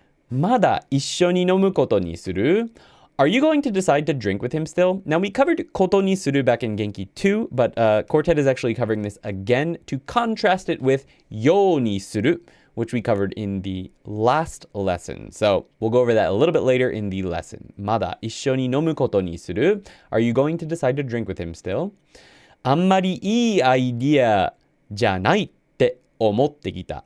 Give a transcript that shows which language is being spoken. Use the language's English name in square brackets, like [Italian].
[Japanese] まだ一緒に飲むことにする？ [English] Are you going to decide to drink with him still? Now, we covered ことにする back in Genki 2, but Quartet is actually covering this again to contrast it with ようにする, which we covered in the last lesson. So, we'll go over that a little bit later in the lesson. [Japanese] まだ一緒に飲むことにする? [English] Are you going to decide to drink with him still? [Japanese] あんまりいいアイディアじゃないって思ってきた.